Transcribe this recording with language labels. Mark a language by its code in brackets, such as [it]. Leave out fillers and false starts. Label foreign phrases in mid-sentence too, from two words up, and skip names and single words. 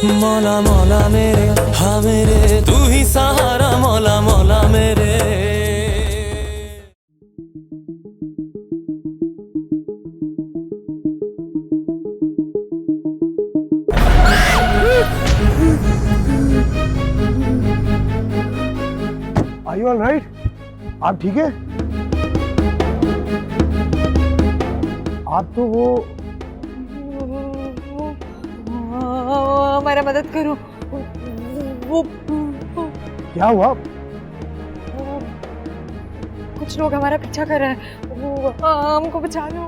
[hi] मौला मौला मेरे, हाँ मेरे तू ही सहारा मौला मौला मेरे। [en] Are you all right? [hi] आप ठीक है? आप तो वो हमारा मदद करो। वो क्या हुआ? कुछ लोग हमारा पीछा कर रहे हैं, वो हमको बचा लो।